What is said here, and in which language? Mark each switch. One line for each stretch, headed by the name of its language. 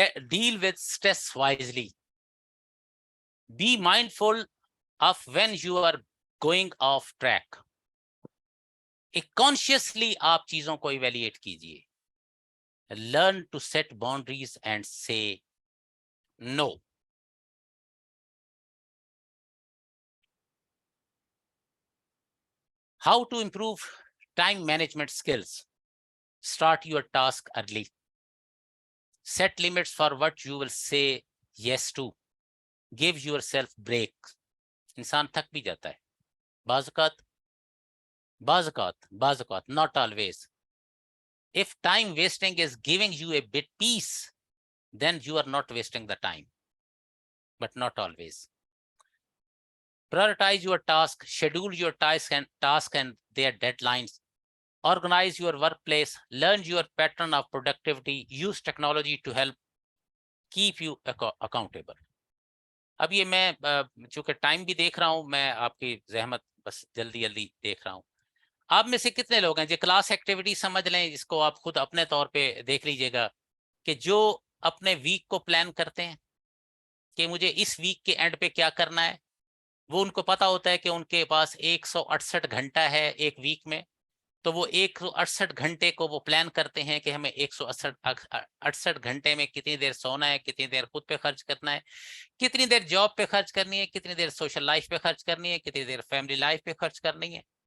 English: Deal with stress wisely. Be mindful of when you are going off track.
Urdu: Consciously آپ چیزوں کو evaluate کیجیے.
English: Learn to set boundaries and say no. How to improve time management skills? Start your task early. Set limits for what you will say yes to. Give yourself break.
Urdu: انسان تھک بھی جاتا ہے بعض اوقات, not always.
English: If time wasting is giving you a bit peace, then you are not wasting the time, but not always. Prioritize your task, schedule your task and their deadlines. Organize your workplace, learn your pattern of productivity, use technology to help keep you accountable.
Urdu: اب یہ میں چونکہ time بھی دیکھ رہا ہوں, میں آپ کی زحمت بس جلدی دیکھ رہا ہوں. آپ میں سے کتنے لوگ ہیں جو کلاس ایکٹیویٹی سمجھ لیں, جس کو آپ خود اپنے طور پہ دیکھ لیجئے گا کہ جو اپنے ویک کو پلان کرتے ہیں کہ مجھے اس ویک کے اینڈ پہ کیا کرنا ہے, وہ ان کو پتا ہوتا ہے کہ ان کے پاس 168 گھنٹہ ہے ایک ویک میں, تو وہ 168 گھنٹے کو وہ پلان کرتے ہیں کہ ہمیں 168 گھنٹے میں کتنی دیر سونا ہے, کتنی دیر خود پہ خرچ کرنا ہے, کتنی دیر جاب پہ خرچ کرنی ہے, کتنی دیر سوشل لائف پہ خرچ کرنی ہے, کتنی دیر فیملی لائف پہ خرچ کرنی ہے.